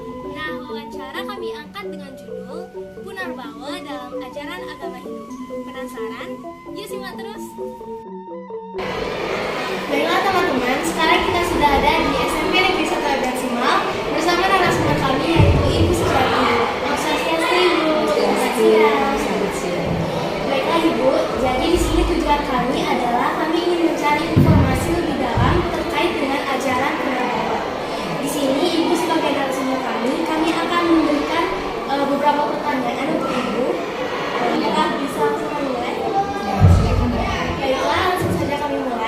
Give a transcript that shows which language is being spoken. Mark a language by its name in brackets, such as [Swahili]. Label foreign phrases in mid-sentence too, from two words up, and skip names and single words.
[Indonesian] Nah, wawancara kami angkat dengan judul Punarbawa dalam Ajaran Agama Hindu. Penasaran? Yuk simak terus! Baiklah teman-teman, sekarang kita sudah ada di SMP Negeri 1 Ampian Semak bersama narasumber kami yaitu Ibu Sujati. Swastiastu Ibu. Selamat siang. Baiklah Ibu, jadi di sini tujuan kami adalah kami ingin mencari informasi lebih dalam terkait dengan ajaran Punarbawa. Di sini Ibu sebagai narasumber kami akan memberikan beberapa pertanyaan untuk Ibu. Apakah bisa langsung kami mulai? Baiklah, langsung saja kami mulai.